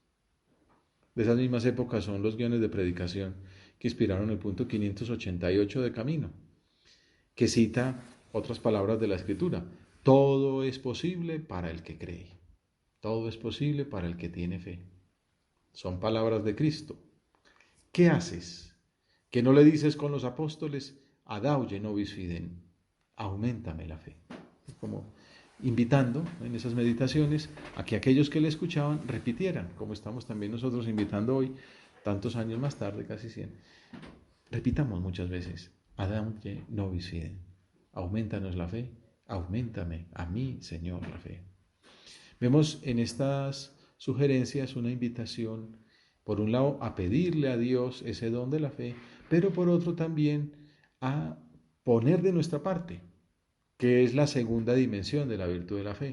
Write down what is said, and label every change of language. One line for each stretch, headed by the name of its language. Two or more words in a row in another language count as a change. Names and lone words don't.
Spanish: De esas mismas épocas son los guiones de predicación que inspiraron el punto 588 de Camino, que cita otras palabras de la Escritura. Todo es posible para el que cree. Todo es posible para el que tiene fe. Son palabras de Cristo. ¿Qué haces? Que no le dices con los apóstoles,
Latin: adauge nobis fidem,
Spanish: auméntame la fe. Como invitando en esas meditaciones a que aquellos que le escuchaban repitieran, como estamos también nosotros invitando hoy, tantos años más tarde, casi 100. Repitamos muchas veces,
Latin: adauge nobis fidem,
Spanish: aumentanos la fe, auméntame a mí, Señor, la fe. Vemos en estas sugerencias una invitación, por un lado, a pedirle a Dios ese don de la fe, pero por otro también a poner de nuestra parte, que es la segunda dimensión de la virtud de la fe.